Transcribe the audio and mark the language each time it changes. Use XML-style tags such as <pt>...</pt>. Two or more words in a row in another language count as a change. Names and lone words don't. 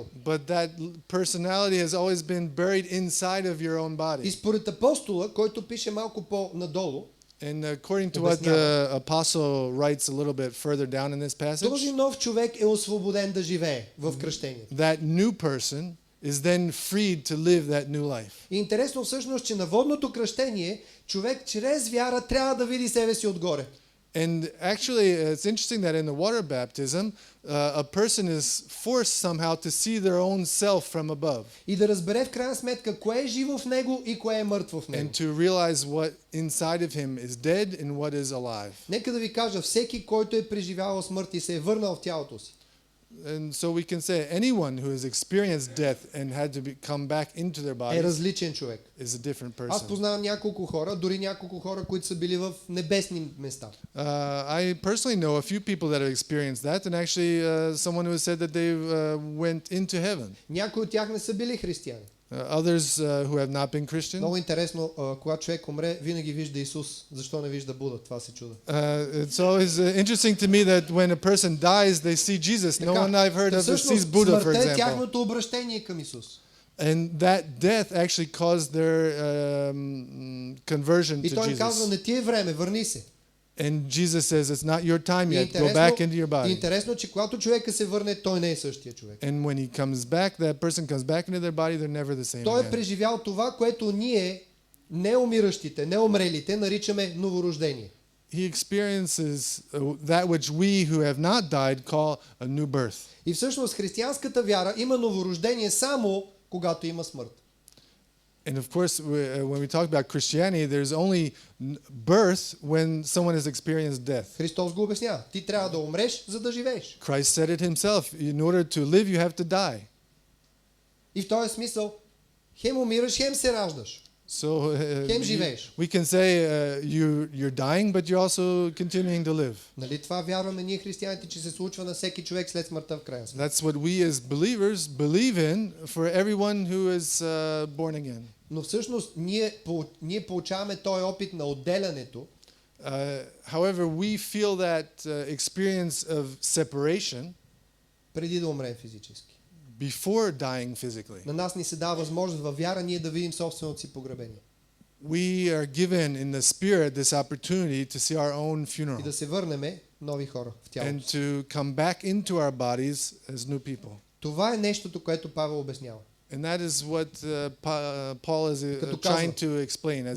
<en>But that personality has always been buried inside of your own</en> <bg>И</bg> <en>body.</en> <bg>според апостола, който пише малко по-надолу,</bg> <en>And according to what the apostle writes a little bit further down in this passage,</en> <bg>този нов човек е освободен да живее в кръщението.</bg> <en>that new person is then freed to live that new life.</en> <bg>И интересно всъщност, че на водното кръщение човек чрез вяра трябва да види себе си отгоре.</bg> <en>And actually, it's interesting that in the water baptism, a person is forced somehow to see their own self from above.</en> <bg>И да разбере в крайна сметка кое е живо в него и кое е мъртво в него.</bg> <en>And to realize what inside of him is dead and what is alive.</en> <bg>Нека да ви кажа, всеки, който е преживявал смърт и се е върнал в тялото си,</bg> <en>And so we can say anyone who has experienced death and had to come back into their</en> <bg>е</bg> <en>bodies</en> <bg>различен човек.</bg> <en>is a different</en> <bg>Аз</bg> <en>person.</en> <bg>познавам няколко хора, дори няколко хора, които са били в небесни места.</bg> <en>I personally know a few people that have experienced that, and actually someone who has said that they went into heaven.</en> <bg>Някои от тях не са били християни.</bg> <en>Others who have not been Christian.</en> <bg>Много интересно, когато човек умре, винаги вижда Исус. Защо не вижда Буда? Това се чуда.</bg> <en>It's always interesting to me that when a person dies, they see Jesus. No one I've heard of sees Buddha, for</en> <bg>смъртта е</bg> <en>example.</en> <bg>тяхното обращение към Исус.</bg> <en>And that death actually caused their conversion</en> <bg>И</bg> <en>to</en> <bg>той казва,</bg> <en>Jesus.</en> <bg>не ти е време, върни се.</bg> <en>And Jesus says, it's not your time</en> <bg>И</bg> <en>yet. Go back into your body.</en> <bg>интересно, че когато човека се върне, той не е същия човек.</bg> <en>And when he comes back, that person comes back into their body, they're never the same</en> <bg>Той е</bg> <en>again.</en> <bg>преживял това, което ние, неумиращите, неумрелите, наричаме новорождение.</bg> <en>He experiences that which we who have not died call a new birth.</en> <bg>И всъщност християнската вяра има новорождение само когато има смърт.</bg> <en>And of course, when we talk about Christianity, there's only birth when someone has experienced death.</en> <bg>Христос го обяснява. Ти трябва да умреш, за да живееш.</bg> <en>Christ said it himself. In order to live, you have to die.</en> <bg>И в този смисъл, хем умираш, хем се раждаш.</bg> <en>So</en> <bg>Хем живееш.</bg> <en>we can say you're dying, but you're also continuing to live.</en> <bg>Нали това вярваме ние християните, че се случва на всеки човек след смъртта в крайна сметка.</bg> <en>That's what we as believers believe in for everyone who is born again.</en> <bg>Но всъщност ние получаваме този опит на отделянето.</bg> <en>However, we feel that experience of separation</en> <bg>преди да умрем физически.</bg> <en>Before dying physically.</en> <bg>На нас ни се дава възможност във вяра ние да видим собственото си погребение.</bg> <en>We are given in the spirit this opportunity to see our own funeral.</en> <bg>И да се върнем нови хора в тялото.</bg> <en>And to come back into our bodies as new people.</en> <bg>Това е нещото, което Павел обяснява.</bg> <en>And that is what Paul is trying to explain as</en>